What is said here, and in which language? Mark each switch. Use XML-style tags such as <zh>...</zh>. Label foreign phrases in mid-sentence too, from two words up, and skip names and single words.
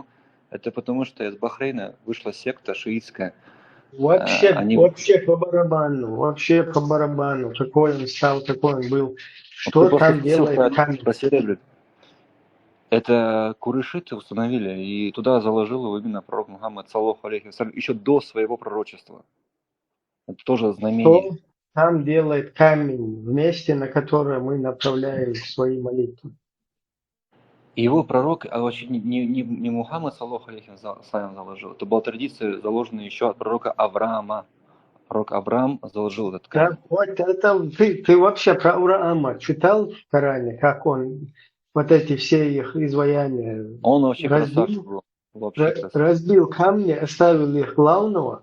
<ru>Это потому, что из Бахрейна вышла секта шиитская. Вообще Они по барабану, какой он стал, какой он был, ты что просто там спросил делает камень. про серебряник. Это курайшиты установили, и туда заложил его именно пророк Мухаммад,</ru> <ar>صلى الله عليه وسلم,</ar> <ru>еще до своего пророчества. Это тоже знамение. Что там делает камень в месте, на которое мы направляем свои молитвы? И его пророк, вообще не Мухаммад,</ru> <ar>صلى الله عليه وسلم,</ar> <ru>заложил. Это была традиция, заложенная еще от пророка Авраама. Пророк Авраам заложил этот камень. Да, вот это ты вообще про Авраама читал в Коране, как он вот эти все их изваяния Он вообще красавчик был. Вообще красавчик. разбил камни, оставил их главного,</ru>